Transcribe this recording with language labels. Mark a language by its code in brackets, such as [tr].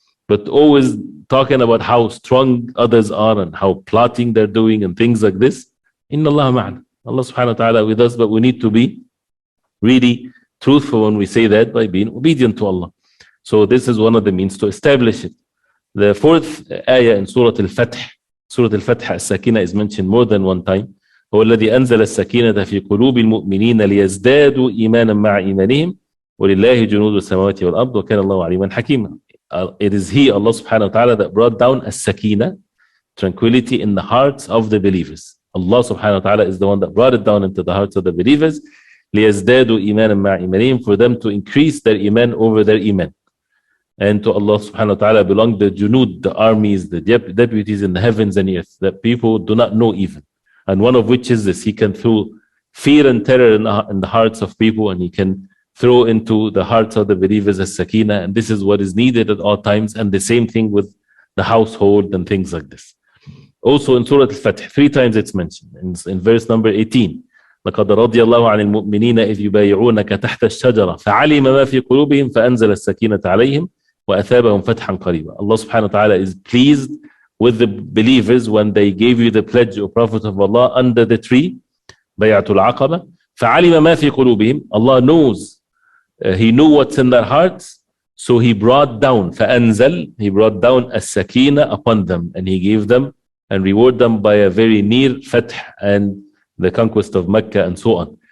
[en] But always talking about how strong others are and how plotting they're doing and things like this. [ar] Inna Allah ma'ana. [en] Allah subhanahu wa ta'ala with us, but we need to be really truthful when we say that by being obedient to Allah. So this is one of the means to establish it. The fourth ayah in Surah Al-Fath, Surah Al-Fatih, As-Sakina is mentioned more than one time. [ar] هو الذي أنزل السكينة في قلوب المؤمنين ليزدادوا إيمانا مع إيمانهم ولله جنود السماوات والأرض وكان الله عليما حكيما. [en] It is He, Allah subhanahu wa ta'ala, that brought down as-sakina, tranquility in the hearts of the believers. Allah subhanahu wa ta'ala is the one that brought it down into the hearts of the believers. [ar] لِيَزْدَادُوا إِيمَانًا مَعَ إِيمَانِهِمْ, [en] for them to increase their iman over their iman. And to Allah subhanahu wa ta'ala belong the junud, the armies, the deputies in the heavens and earth that people do not know even. And one of which is this: He can throw fear and terror in the hearts of people, and He can throw into the hearts of the believers as sakina, and this is what is needed at all times. And the same thing with the household and things like this. Also in Surah Al-Fatih, 3 times it's mentioned. In verse number 18, [ar] لقد رضي الله عن المؤمنين إذ يبايعونك تحت الشجرة فعلم ما في قلوبهم فأنزل السكينة عليهم وأثابهم فتحا قريبا. [en] Allah subhanahu wa ta'ala is pleased with the believers when they gave you the pledge, O Prophet of Allah, under the tree, Bay'atul Aqaba. [ar] فعلم ما في قلوبهم. [en] Allah knows, He knew what's in their hearts, so He brought down, فأنزل, He brought down as-sakina upon them, and He gave them and reward them by a very near fath and the conquest of Mecca and so on.